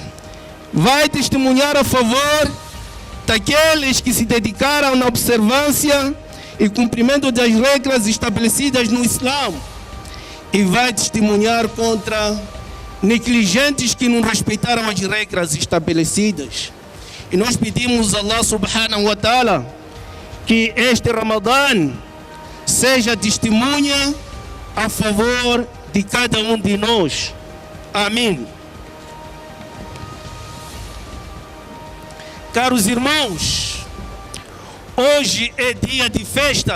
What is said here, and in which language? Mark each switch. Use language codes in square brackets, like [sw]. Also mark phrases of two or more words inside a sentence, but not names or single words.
[pt] Vai testemunhar a favor daqueles que se dedicaram na observância e cumprimento das regras estabelecidas no Islã. E vai testemunhar contra negligentes que não respeitaram as regras estabelecidas. E nós pedimos a Allah [ar] سبحانه وتعالى [pt] que este Ramadã seja testemunha a favor de cada um de nós. Amém. Caros irmãos, hoje é dia de festa.